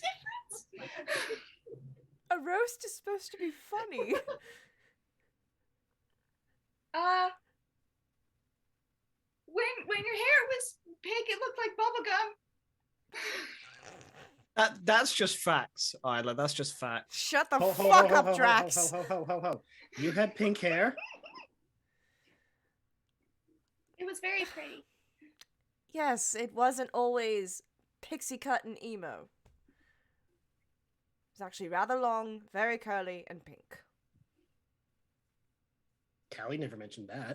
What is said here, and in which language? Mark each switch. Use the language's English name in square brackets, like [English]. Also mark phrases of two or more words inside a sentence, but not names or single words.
[English] A roast is supposed to be funny. When your hair was pink, it looked like bubblegum. That's just facts, Isla. That's just facts. Shut the Ho, ho, fuck ho, ho, up, ho, Drax. ho, ho, ho, ho, ho. You had pink hair. It was very pretty. Yes, it wasn't always pixie cut and emo. It was actually rather long, very curly, and pink. Callie never mentioned that.